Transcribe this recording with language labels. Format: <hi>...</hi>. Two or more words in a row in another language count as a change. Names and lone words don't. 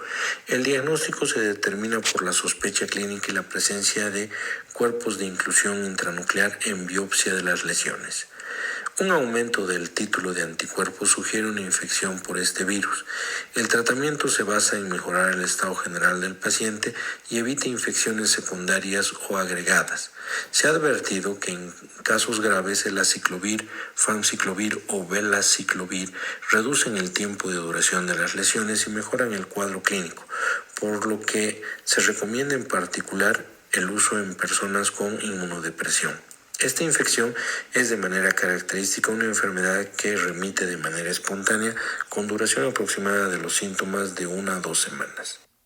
<es>El diagnóstico se determina por la sospecha clínica y la presencia de cuerpos de inclusión intranuclear en biopsia de las lesiones. Un aumento del título de anticuerpos sugiere una infección por este virus. El tratamiento se basa en mejorar el estado general del paciente y evita infecciones secundarias o agregadas. Se ha advertido que en casos graves el aciclovir, famciclovir o velaciclovir reducen el tiempo de duración de las lesiones y mejoran el cuadro clínico, por lo que se recomienda en particular el uso en personas con inmunodepresión. Esta infección es de manera característica una enfermedad que remite de manera espontánea con duración aproximada de los síntomas de 1 a 2 semanas.</es>